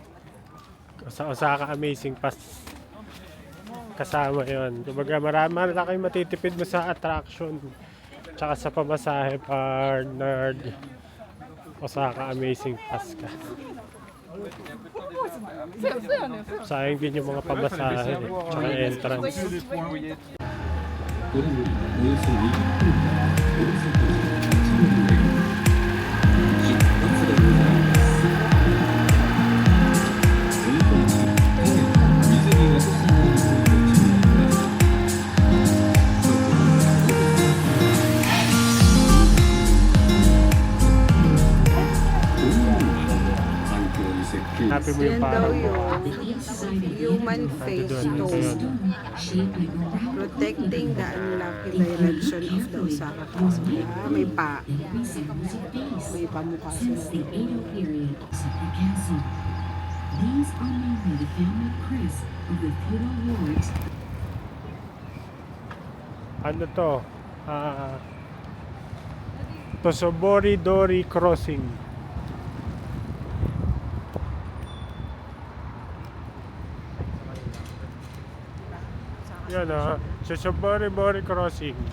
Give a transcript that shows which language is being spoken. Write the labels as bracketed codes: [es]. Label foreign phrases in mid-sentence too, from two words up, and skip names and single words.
[tl] Sa Osaka Amazing Pass. Kasama yon. Kumbaga marami na kayo matitipid mo sa attraction. Tsaka sa pamasahe partner. Osaka Amazing Pass ka. Sayang din yung mga pamasahe. Tsaka entrance. [ja] これよりおよそ20分間、大阪城8分で出発でございます。運行時、水に落とさないようご注意ください。そこ環境に設計 [tl] Happy mo yung Yan daw parang [en] yung human face stone. Protecting the unlucky direction of the Osaka Castle. [tl] Ah, may pamukha sila. [en] Since the Edo period, Osaka Castle. These are mainly the family crest of the feudal lords. [tl] ano to? Tosobori Dori Crossing. Yan Tosobori Dori Crossing.